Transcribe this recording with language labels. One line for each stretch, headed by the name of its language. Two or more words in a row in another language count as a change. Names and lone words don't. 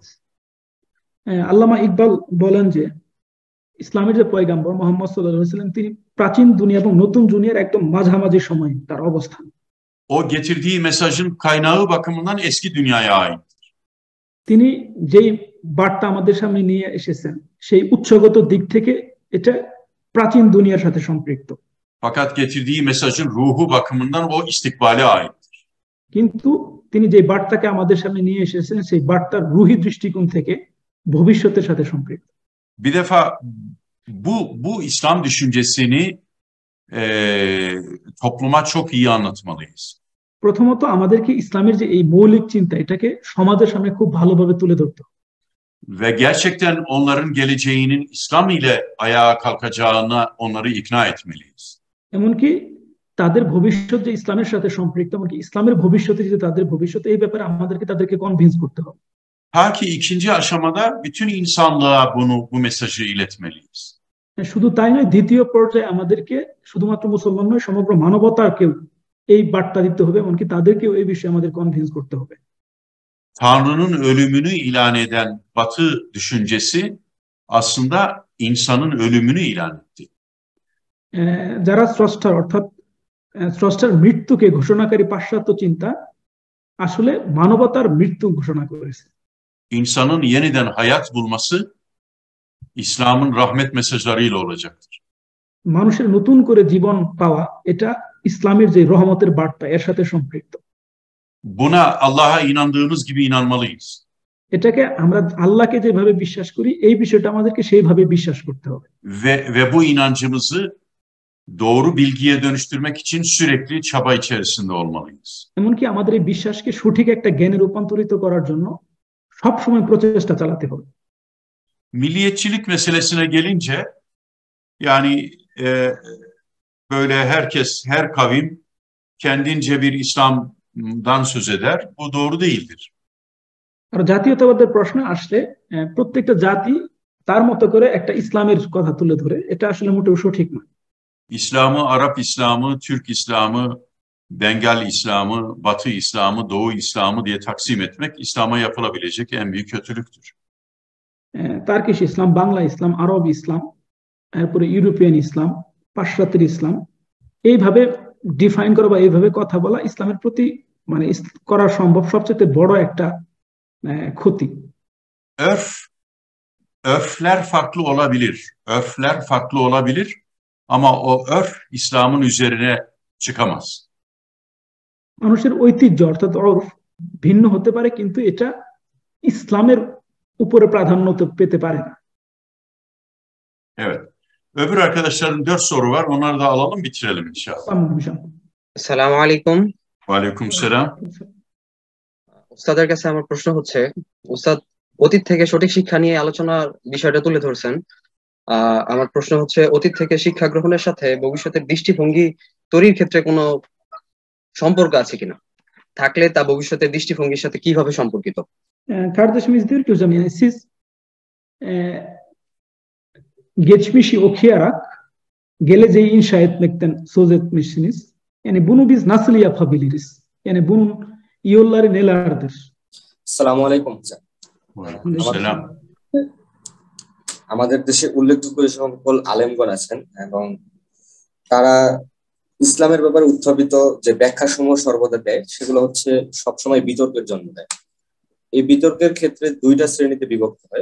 Bangla: আল্লামা ইকবাল বলেন যে ইসলামের যে পয়গম্বর মুহাম্মদ
Arabic: صلى الله عليه سلم
Bangla: তিনি প্রাচীন দুনিয়া এবং নতুন দুনিয়ার একদম মাঝামাঝি সময় তার অবস্থান।
Turkish: O getirdiği mesajın kaynağı bakımından eski dünyaya ait.
Bangla: তিনি যেই বার্তা আমাদের সামনে নিয়ে এসেছেন সেই উৎসগত দিক থেকে এটা প্রাচীন দুনিয়ার সাথে সম্পৃক্ত।
Turkish: Fakat getirdiği mesajın ruhu bakımından o istikbale ait.
Bangla: কিন্তু তিনি যে বার্তাকে আমাদের সামনে নিয়ে এসেছেন সেই বার্তার রুহি দৃষ্টিকোণ থেকে ভবিষ্যতের সাথে সম্পৃক্ত।
Turkish: Bir defa bu İslam düşüncesini topluma çok iyi anlatmalıyız.
Bangla: প্রথমত আমাদেরকে ইসলামের যে এই মৌলিক চিন্তা এটাকে সমাজের সামনে খুব ভালোভাবে তুলে ধরতে হবে।
Turkish: Ve gerçekten onların geleceğinin İslam ile ayağa kalkacağına onları ikna etmeliyiz.
Bangla: এমনকি তাদের ভবিষ্যৎ যে ইসলামের সাথে সম্পৃক্ত, এমনকি ইসলামের ভবিষ্যতে যে তাদের ভবিষ্যৎ এই ব্যাপারে আমাদেরকে তাদেরকে কনভিন্স করতে হবে।
Turkish: Ta ki ikinci aşamada bütün insanlığa bu mesajı iletmeliyiz.
Bangla: শুধু তাই নয়, দ্বিতীয় পর্যায়ে আমাদেরকে শুধুমাত্র মুসলমান নয় সমগ্র মানবতাকেও এই বার্তা দিতে হবে, এমনকি তাদেরকেও এই বিষয়ে আমাদের কনভিন্স করতে হবে।
Turkish: Tanrı'nın ölümünü ilan eden Batı düşüncesi aslında insanın ölümünü ilan etti.
Bangla: যারা স্রষ্টার অর্থাৎ স্রষ্টার মৃত্যুকে ঘোষণাকারী পাশ্চাত্য চিন্তা আসলে মানবতার মৃত্যু ঘোষণা করেছে।
Turkish: İnsanın yeniden hayat bulması İslam'ın rahmet mesajlarıyla olacaktır.
Bangla: মানুষের নতুন করে জীবন পাওয়া এটা ইসলামের যে রহমতের বার্তা এর সাথে সম্পৃক্ত।
Turkish: Buna Allah'a inandığımız gibi inanmalıyız.
Bangla: এটাকে আমরা আল্লাহকে যেভাবে বিশ্বাস করি এই বিষয়টা আমাদেরকে সেইভাবে বিশ্বাস করতে হবে।
Turkish: Ve bu inancımızı doğru bilgiye dönüştürmek için sürekli çaba içerisinde olmalıyız.
Bangla: এমনকি আমাদের এই বিশ্বাসকে সঠিক একটা জ্ঞানে রূপান্তরিত করার জন্য সব সময় প্রচেষ্টা চালাতে হবে।
Turkish: Milliyetçilik meselesine gelince yani böyle her kavim kendince bir İslam'dan söz eder. Bu doğru değildir.
Bangla: আর জাতীয়তাবাদের প্রশ্ন আসলে প্রত্যেকটা জাতি তার মতো করে একটা ইসলামের কথা তুলে ধরে, এটা আসলে মোটেও সঠিক নয়।
Turkish: İslam'ı, Arap İslam'ı, Türk İslam'ı, Bengal İslam'ı, Batı İslam'ı, Doğu İslam'ı diye taksim etmek İslam'a yapılabilecek en büyük kötülüktür.
Bangla: তার্কিশ ইসলাম, বাংলা ইসলাম, আরব ইসলাম, এরপরে ইউরোপিয়ান ইসলাম, পাশ্চাত্যের ইসলাম, এইভাবে ডিফাইন করা বা এইভাবে কথা বলা ইসলামের প্রতি মানে করা সম্ভব সবচেয়ে বড় একটা ক্ষতি।
Turkish: Örfler farklı olabilir. Örfler farklı olabilir ama o örf İslam'ın üzerine çıkamaz.
Bangla: মানুষের ঐতিহ্য অর্থাৎ অর্ফ ভিন্ন হতে পারে, কিন্তু এটা ইসলামের উপরে প্রাধান্য পেতে পারে না।
Turkish: Evet. Öbür arkadaşların 4 soru var. Onları da alalım, bitirelim inşallah.
Arabic: السلام عليكم.
Turkish: Aleyküm selam.
Bangla: উস্তাদের কাছে আমার প্রশ্ন হচ্ছে, উস্তাদ অতীত থেকে সঠিক শিক্ষা নিয়ে আলোচনার বিষয়টা তুলে ধরছেন। আমার প্রশ্ন হচ্ছে, অতীত থেকে শিক্ষা গ্রহণের সাথে ভবিষ্যতের দৃষ্টিভঙ্গি তৈরির ক্ষেত্রে কোনো সম্পর্ক আছে কিনা, থাকলে তা ভবিষ্যতের দৃষ্টিভঙ্গির সাথে কিভাবে সম্পর্কিত?
Turkish: Kardeşimiz diyor ki hocam, yani siz geçmişi okuyarak geleceği inşa etmekten söz etmişsiniz. Yani bunu biz nasıl yapabiliriz? Yani bunun yolları nelerdir?
Arabic: السلام عليكم.
Turkish: Selam.
Bangla: আমাদের দেশে উল্লেখযোগ্য যে সকল আলেমগণ আছেন এবং তারা ইসলামের ব্যাপারে উত্থাপিত যে ব্যাখ্যাসমূহ সর্বদা দেয়, সেগুলো হচ্ছে সবসময় বিতর্কের জন্ম দেয়। এই বিতর্কের ক্ষেত্রে দুইটা শ্রেণীতে বিভক্ত হয়।